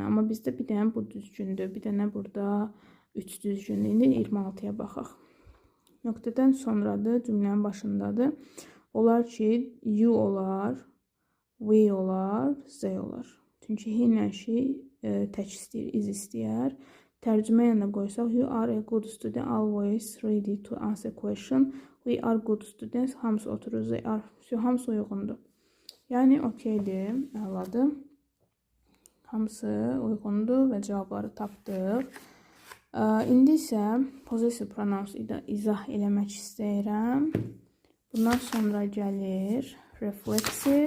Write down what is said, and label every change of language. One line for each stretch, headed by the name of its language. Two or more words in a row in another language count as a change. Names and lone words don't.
Azerbaijani: Amma bizdə bir dənə bu düzgündür, bir dənə burada 3 düzgündür. İndi 26-ya baxaq. Nöqtədən sonradır, cümlənin başındadır. Olar ki, you olar, we olar, they olar. Çünki he ilə she tək istəyir, iz istəyər. Tərcümə yanına qoysaq,
English: you are a good student, always ready to answer question. We are good students,
Azerbaijani: hamısı oturur,
English: they are.
Azerbaijani: Hamısı uyğundur. Yəni, okeydir, əladır. Hamısı uyğundur və cavabları tapdıq. İndi isə
English: possessive pronouns
Azerbaijani: izah eləmək istəyirəm. Bundan sonra gəlir reflexive.